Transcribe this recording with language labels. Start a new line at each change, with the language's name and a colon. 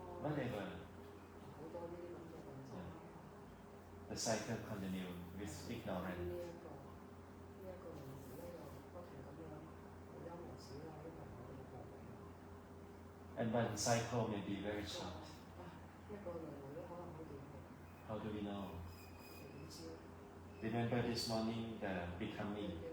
English: whatever.
Cantonese: 好多呢啲咁嘅運作啦。
English: The cycle continues with
Cantonese: 呢
English: ignorance.
Cantonese: 一個輪迴咧又不停咁樣無憂無止啦，因為我哋過嚟。
English: And one cycle may be very short.
Cantonese: 一個輪迴咧可能好短嘅，
English: How do we know?
Cantonese: 我哋點知咧？
English: Remember this morning the becoming.